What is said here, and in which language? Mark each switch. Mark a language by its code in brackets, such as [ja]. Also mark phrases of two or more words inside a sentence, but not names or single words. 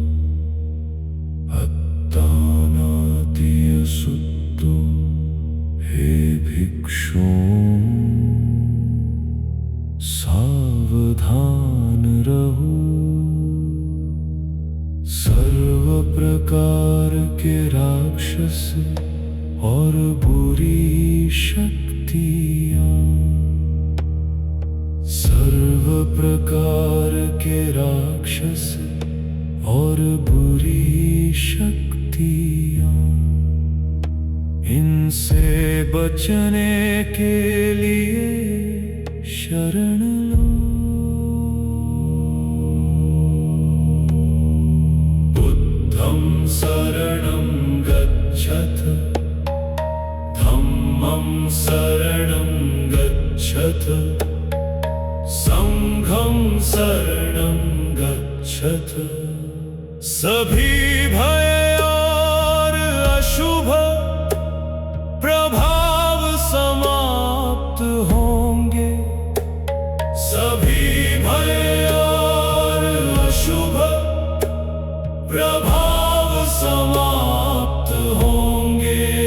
[hi] अटानाटिया सुत्तो, हे भिक्षु सावधान रहो। सर्व प्रकार के राक्षस और बुरी शक्तियाँ, सर्व प्रकार के राक्षस और बुरी शक्तियाँ, इनसे बचने के लिए शरण लो। [pi] बुद्धं शरणं गच्छथ, धम्मं शरणं गच्छथ, संघं शरणं गच्छथ। [hi] सभी भय और अशुभ प्रभाव समाप्त होंगे। सभी भय और अशुभ प्रभाव समाप्त होंगे।